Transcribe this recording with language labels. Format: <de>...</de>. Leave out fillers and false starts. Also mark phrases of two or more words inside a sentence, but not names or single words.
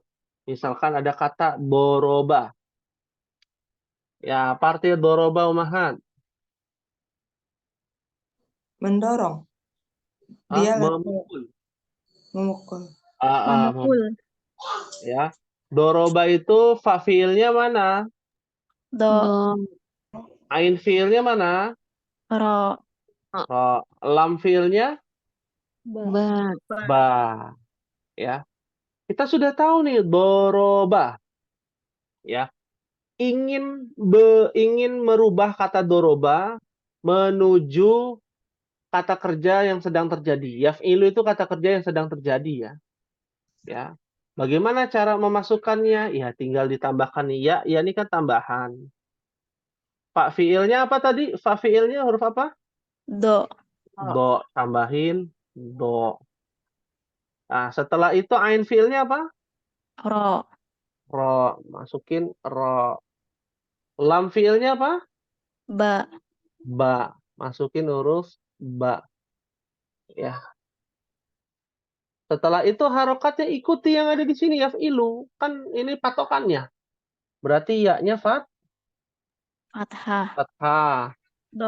<id>Misalkan ada kata doroba. Ya, partil doroba Umahat. Mendorong. Dia Memukul. memukul. Memukul. Ya. Doroba itu fa fiilnya mana? Do, Ain fiilnya mana? ro, Ro. Lam fiilnya? ba, Ba. Ya. Kita sudah tahu nih doroba. Ya. Ingin merubah kata doroba menuju kata kerja yang sedang terjadi. Yaf'ilu itu kata kerja yang sedang terjadi ya. Ya. Bagaimana cara memasukkannya? Ya, tinggal ditambahkan ya. Ya ini kan tambahan. Fa fiilnya apa tadi? Fa fiilnya huruf apa? do, Do, tambahin do. Nah, setelah itu ain fiilnya apa? ro, Ro, masukin ro. Lam fiilnya apa? ba, Ba, masukin huruf ba. Ya. Setelah itu harokatnya ikuti yang ada di sini yaf'ilu. Kan ini patokannya. Berarti ya-nya fathah, fathah. Fa</id>